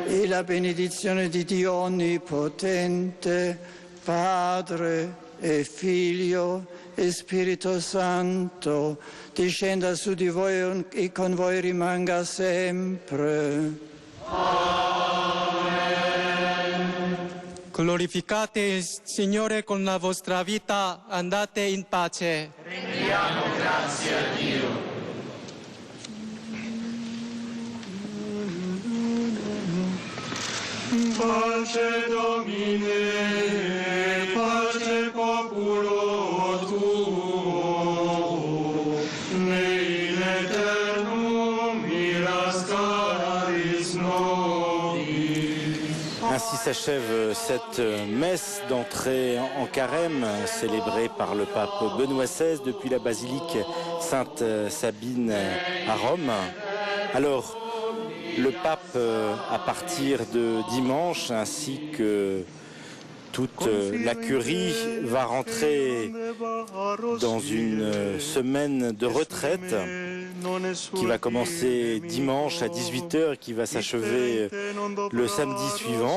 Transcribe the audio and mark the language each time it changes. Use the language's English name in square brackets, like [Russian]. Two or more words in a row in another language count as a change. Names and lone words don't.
[Italian] E la benedizione di Dio Onnipotente, Padre e Figlio e Spirito Santo, discenda su di voi e con voi rimanga sempre. Glorificate il Signore con la vostra vita, andate in pace. Rendiamo grazie a Dio. [Latin] Pace Domine, pace populo tuo, ne in aeternum miras caris nobis. [French] Ainsi s'achève cette messe d'entrée en carême célébrée par le pape Benoît XVI depuis la basilique Sainte-Sabine à Rome. Alors, le pape, à partir de dimanche, ainsi que toute la curie, va rentrer dans une semaine de retraite qui va commencer dimanche à 18h et qui va s'achever le samedi suivant.